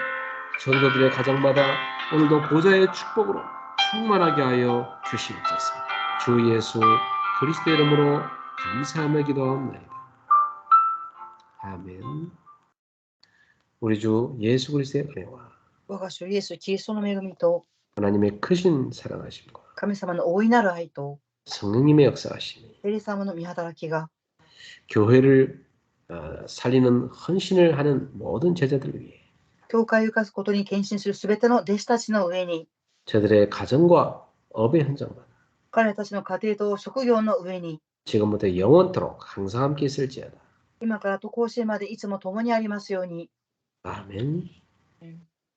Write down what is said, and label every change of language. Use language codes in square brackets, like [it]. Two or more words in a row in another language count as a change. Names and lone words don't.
[ko] 전도들의 가정마다 오늘도 보좌의 축복으로 충만하게 하여 주시옵소서. 주 예수 그리스도 이름으로 감사하며 기도합니다. 아멘. 우리 주 예수 그리스도의 은혜와 [ja] 我が主イエス・キリストの恵みと [ko] 하나님의 크신 사랑하심과 [ja] 神様の大いなる愛と [ko] 성령님의 역사하심이 [ja] 聖霊様の御働きが [ko] 교회를 살리는 헌신을 하는 모든 제자들을 위해 [ja] 教会を生かすことに献身するすべての弟子たちの上に [ko] 저들의 가정과 업의 현장만 [ja] 彼らたちの家庭と職業の上に [ko] 지금부터 영원토록 항상 함께 있을지어다. [ja] 今からと甲子園までいつも共にありますように。 [ko] 아멘.